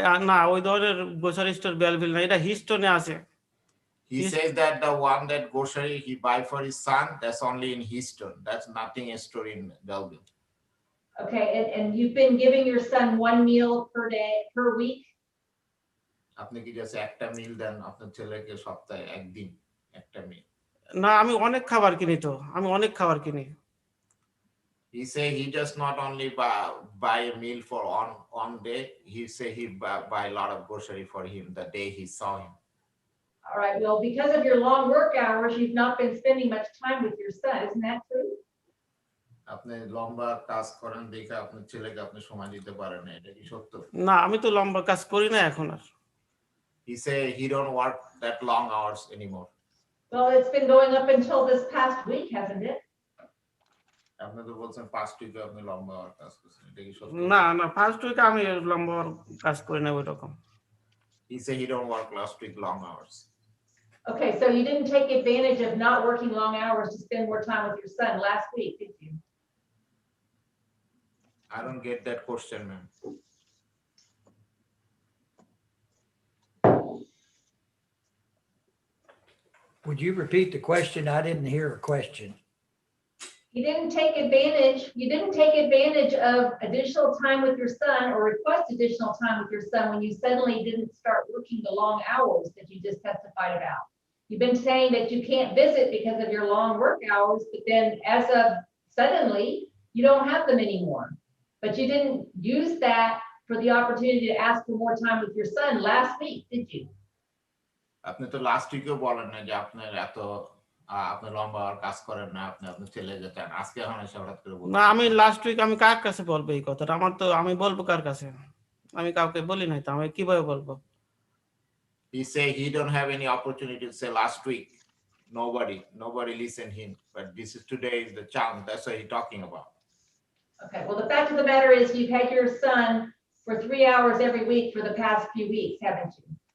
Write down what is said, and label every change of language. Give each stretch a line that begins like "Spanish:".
Bangla: না ওই ধরনের গ্রোসারি স্টোর বেলভিল না, এটা হিস্টনে আছে।
English: He says that the one that grocery he buy for his son, that's only in Houston. That's nothing a store in Belleville. Okay, and you've been giving your son one meal per day, per week?
Bangla: আপনি কি just একটা মিল দেন আপনার ছেলেকে সপ্তাহে একদিন একটা মিল? না আমি অনেক খাবার কিনি তো, আমি অনেক খাবার কিনি।
English: He say he just not only buy a meal for on day. He say he buy a lot of grocery for him the day he saw him. All right, well, because of your long work hours, you've not been spending much time with your son, isn't that true?
Bangla: আপনি লম্বা কাজ করেন দেখে আপনার ছেলেকে আপনি সময় দিতে পারেন না, এটা কি সত্য? না আমি তো লম্বা কাজ করি না এখন আর।
English: He say he don't work that long hours anymore. Well, it's been going up until this past week, hasn't it?
Bangla: আপনি তো বলছেন
English: past week
Bangla: আপনি লম্বা কাজ করছেন, এটা কি সত্য? না ফার্স্ট উইকে আমি লম্বা কাজ করি না ওই রকম।
English: He say he don't work last week long hours. Okay, so you didn't take advantage of not working long hours to spend more time with your son last week, did you? I don't get that question, ma'am. Would you repeat the question? I didn't hear a question. You didn't take advantage of additional time with your son or request additional time with your son when you suddenly didn't start working the long hours that you just testified about. You've been saying that you can't visit because of your long work hours, but then as of suddenly, you don't have them anymore. But you didn't use that for the opportunity to ask for more time with your son last week, did you?
Bangla: আপনি তো last উইকেও বলেন না যে আপনার আপনি লম্বা কাজ করেন না, আপনি আপনার ছেলে যেতেন, আজকে এখন এসে হঠাৎ করে বলছেন। না আমি লাস্ট উইক আমি কার কাছে বলবো এই কথাটা? আমি বলবো কার কাছে? আমি কাউকে বলি নাই তো, আমি কিভাবে বলবো?
English: He say he don't have any opportunity to say last week. Nobody listen him. But this is today is the chance. That's what he talking about. Okay, well, the fact of the matter is you've had your son for 3 hours every week for the past few weeks, haven't you?